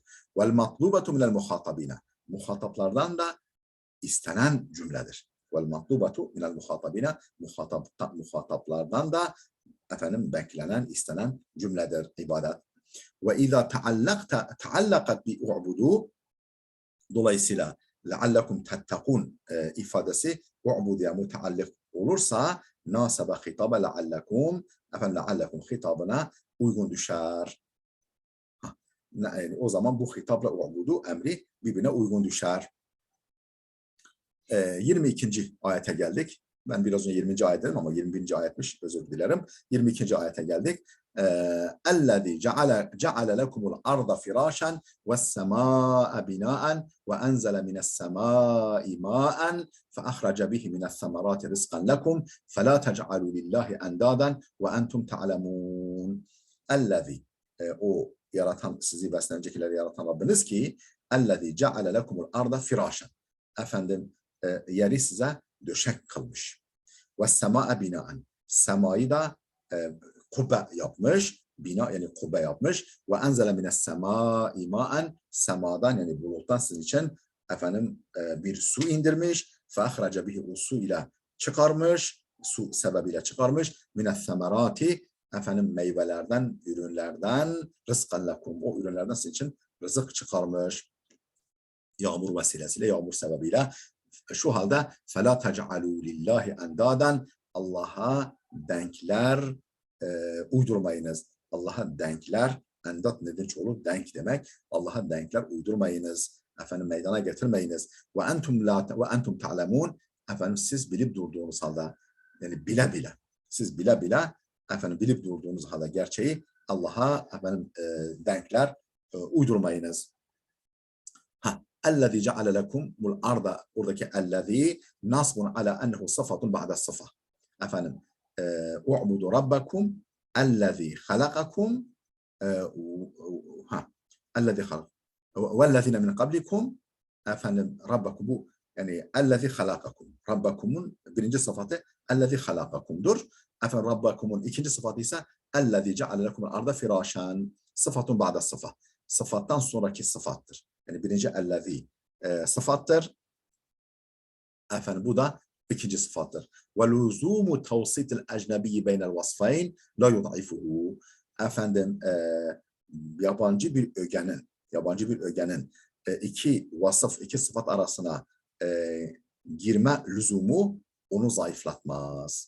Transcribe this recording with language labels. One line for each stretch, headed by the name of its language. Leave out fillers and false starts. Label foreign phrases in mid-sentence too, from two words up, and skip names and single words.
Arabic: والمطلوب من المخاطبين.
Turkish: Muhataplardan da istenen cümledir.
Arabic: والمطلوب من المخاطبين.
Turkish: Muhataplardan da efendim beklenen, istenen cümledir ibadet.
Arabic: وإذا تعلقت باعبدوا.
Turkish: Dolayısıyla
Arabic: لَعَلَّكُمْ تَتَّقُونَ
Turkish: ifadesi u'budiye müteallik olursa
Arabic: ناسب خطاب لَعَلَّكُمْ لَعَلَّكُمْ
Turkish: hitabına uygun düşer. Yani o zaman bu hitapla u'budu emri birbirine uygun düşer. 22. ayete geldik. Ben biraz önce 20. ayet dedim ama 21. ayetmiş, özür dilerim. 22. ayete geldik.
Arabic: اَلَّذ۪ي جَعَلَ لَكُمُ الْأَرْضَ فِرَاشًا وَالسَّمَاءَ بِنَاءً وَأَنْزَلَ مِنَ السَّمَاءِ مَاءً فَأَخْرَجَ بِهِ مِنَ الثَّمَرَاتِ رِزْقًا لَكُمْ فَلَا تَجْعَلُوا لِلّٰهِ اَنْدَادًا وَاَنْتُمْ تَعْلَمُونَ اَلَّذ۪ي
Turkish: o yaratan, sizi ve öncekileri yaratan Rabbiniz ki
Arabic: اَلَّذ۪ي جَعَلَ لَكُمُ الْأَرْضَ فِرَاشًا
Turkish: efendim yeri size döşek kılmış.
Arabic: والسماء بناء.
Turkish: Semayı da kubbe yapmış. Bina yani kubbe yapmış.
Arabic: وأنزل من السماء ماء.
Turkish: Semadan yani buluttan sizin için efendim bir su indirmiş.
Arabic: فأخرج به,
Turkish: o su ile çıkarmış. Su sebebiyle çıkarmış.
Arabic: من الثمرات,
Turkish: efendim meyvelerden, ürünlerden
Arabic: رزقا لكم.
Turkish: O ürünlerden sizin için rızık çıkarmış. Yağmur vesilesiyle, yağmur sebebiyle. Şu halde
Arabic: فَلَا تَجْعَلُوا لِلّٰهِ اَنْدَادًا
Turkish: Allah'a denkler uydurmayınız. Allah'a denkler, endat nedir çoğulu? Denk demek. Allah'a denkler uydurmayınız. Efendim meydana getirmeyiniz.
Arabic: وَاَنْتُمْ تَعْلَمُونَ
Turkish: efendim siz bilip durduğunuz halde, yani bile bile, siz bile bile efendim bilip durduğunuz halde gerçeği Allah'a efendim denkler uydurmayınız.
Arabic: اَلَّذ۪ي جَعَلَ لَكُمُ الْأَرْضَ oradaki اَلَّذ۪ي نصب على أنه صفة بعد صفة. Efendim اعبدوا ربكم اَلَّذ۪ي خَلَقَكُمْ اَلَّذ۪ي خَلَقَكُمْ وَالَّذ۪ينَ مِنْ قَبْلِكُمْ efendim rabbakum bu yani اَلَّذ۪ي خَلَقَكُمْ
Turkish: Rabbakumun birinci sıfatı
Arabic: اَلَّذ۪ي خَلَقَكُم'dur.
Turkish: Efendim Rabbakumun ikinci sıfatı ise
Arabic: اَلَّذ۪ي جَعَلَ لَكُمُ الْأَرْضَ فِرَاشًا صفة بعد صفة.
Turkish: Sıfattan sonraki sıfattır. Yani birinci ellezî sıfattır. Efendim bu da ikinci sıfattır.
Arabic: ولزوم توسيط الأجنبي بين الوصفين لا يضعفه.
Turkish: Efendim yabancı bir ögenin iki vasıf, iki sıfat arasına girme lüzumu onu zayıflatmaz.